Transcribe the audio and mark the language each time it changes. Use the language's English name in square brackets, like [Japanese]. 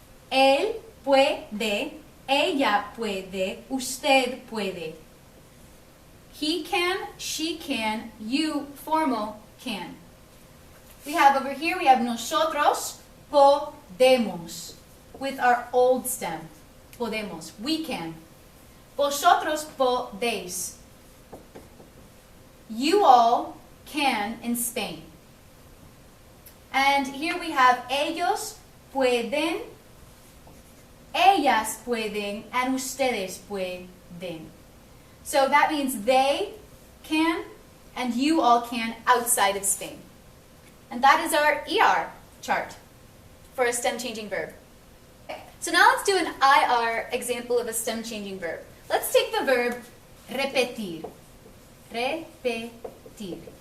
[Spanish] Él puede, ella puede, usted puede. [English] He can, she can, you, formal, can. We have over here, we have [Spanish] nosotros podemos, [English] with our old stem. [Spanish] Podemos, [English] we can. [Spanish] Vosotros podéis. [English] You all can in Spain. And here we have [Spanish] ellos pueden, ellas pueden, [English] and [Spanish] ustedes pueden. [English] So that means they can and you all can outside of Spain. And that is our ER chart for a stem changing verb. Okay. So now let's do an IR example of a stem changing verb. Let's take the verb repetir. Repetir.